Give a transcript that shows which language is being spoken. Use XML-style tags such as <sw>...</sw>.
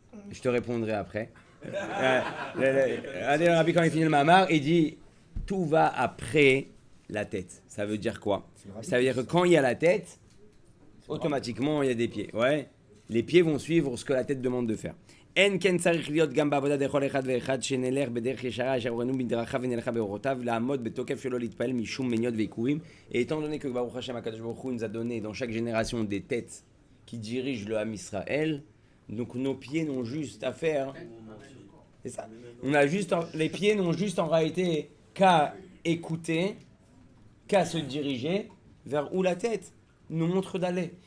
<fr>Je te répondrai après. Regardez le rabbi, quand il finit le Mahamar, il dit tout va après la tête. Ça veut dire quoi? Ça veut dire que quand il y a la tête, automatiquement il y a des pieds. Ouais. Les pieds vont suivre ce que la tête demande de faire.</fr> <he>En ken צריך להיות גם בעבודה דכל אחד ואחד שנלך בדרך ישרה אשר הורנו בדרכיו ונלכה באורותיו לעמוד בתוקף שלא להתפעל משום מניעות ועיכובים.</he> <fr>Et étant donné que Baruch Hashem HaKadosh Baruch Hu nous a donné dans chaque génération des têtes qui dirigent le Ham Israël, donc nos pieds n'ont juste à faire. C'est ça. Les pieds n'ont juste en réalité qu'à écouter, qu'à se diriger vers où la tête nous montre d'aller.</fr>